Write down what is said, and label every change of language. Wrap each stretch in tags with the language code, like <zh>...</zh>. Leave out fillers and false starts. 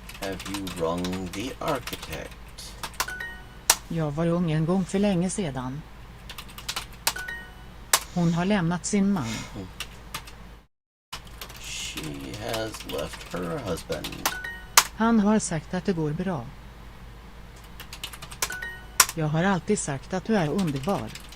<en>Have you rung the architect?</en> <sv>Jag var ung en gång för länge sedan. Hon har lämnat sin man.</sv> <en>She has left her husband.</en> <sv>Han har sagt att det går bra. Jag har alltid sagt att du är underbar.</sv>